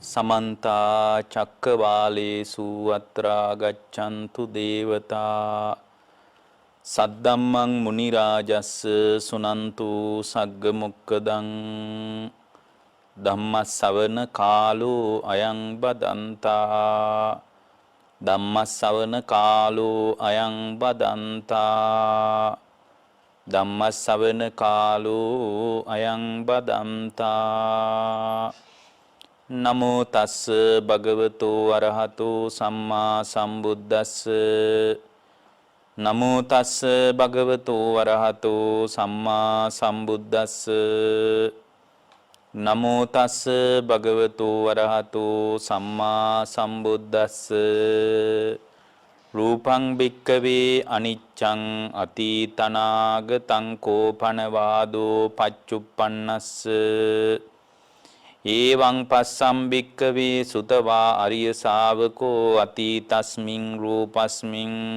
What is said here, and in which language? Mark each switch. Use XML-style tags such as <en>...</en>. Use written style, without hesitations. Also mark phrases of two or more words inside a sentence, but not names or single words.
<pi>समन्ता चक्रवालेषु अत्रा गच्छन्तु देवता सद्दम्मं मुनिराजस् सुनन्तु सग्गमुक्कदं ධම්මස්සවන කාලෝ අයං බදන්තා ධම්මස්සවන කාලෝ අයං බදන්තා ධම්මස්සවන කාලෝ අයං බදන්තා නමෝ තස්ස භගවතෝ අරහතෝ සම්මා සම්බුද්දස්ස නමෝ තස්ස භගවතෝ අරහතෝ සම්මා සම්බුද්දස්ස නමෝ තස්ස භගවතෝ වරහතෝ සම්මා සම්බුද්දස්ස රූපං භික්කවේ අනිච්ඡං අතීතනාගතං කෝපනවාදෝ පච්චුප්පන්නස්ස ඒවං පස්සම් භික්කවේ සුතවා අරිය ශාවකෝ අතීතස්මින් රූපස්මින්</pi>